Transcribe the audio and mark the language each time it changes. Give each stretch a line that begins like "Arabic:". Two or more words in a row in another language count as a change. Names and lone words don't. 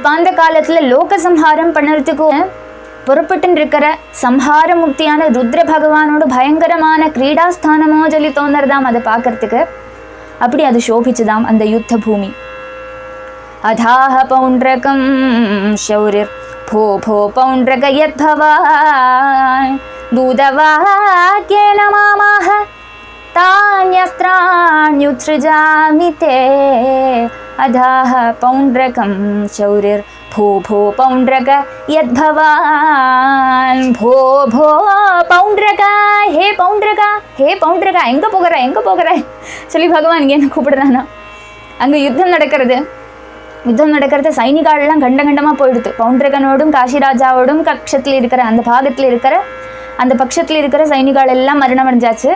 Tamil: கல்பாந்த காலத்தில் லோக சம்ஹாரம் பண்ணுறதுக்கும் புறப்பட்டு இருக்கிற சம்ஹார முக்தியான ருத்ர பகவானோட பயங்கரமான கிரீடாஸ்தானமோ சொல்லி தோணுறதாம் அதை பார்க்கறதுக்கு. அப்படி அது சோபிச்சுதாம் அந்த யுத்த பூமி.
Sanskrit: अथाह पौण्ड्रकं शौरिर् भो भो पौण्ड्रक यद्भवान् दूतवाक्येन मामाह तान्यस्त्राण्युत्सृजामि ते अधाः पौण्ड्रकं शौरिर् भो भो पौण्ड्रक यद्भवान् भो भो पौण्ड्रक हे पौण्ड्रक
Tamil: எங்கே போகிற சொல்லி பகவான் இங்கே என்ன கூப்பிடுறானா. அங்கே யுத்தம் நடக்கிறது சைனிகாலெல்லாம் கண்டமாக போயிடுது. பவுண்ட்ரகனோடும் காசிராஜாவோடும் கக்ஷத்தில் இருக்கிற அந்த பாகத்தில் இருக்கிற அந்த பட்சத்தில் இருக்கிற சைனிகால் எல்லாம் மரணம் அடைஞ்சாச்சு.